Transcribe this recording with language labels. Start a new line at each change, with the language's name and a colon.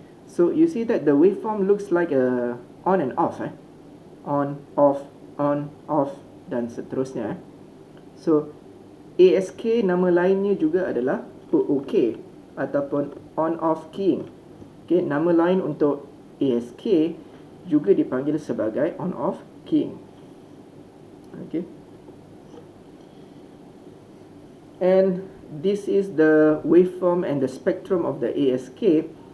English: So you see that the waveform looks like a on and off, on off
Malay: dan seterusnya. So ASK nama lainnya juga adalah OOK ataupun on off keying. Okay, nama lain untuk ASK juga dipanggil sebagai on off keying.
English: Okay, and this is the waveform and the spectrum of the ASK.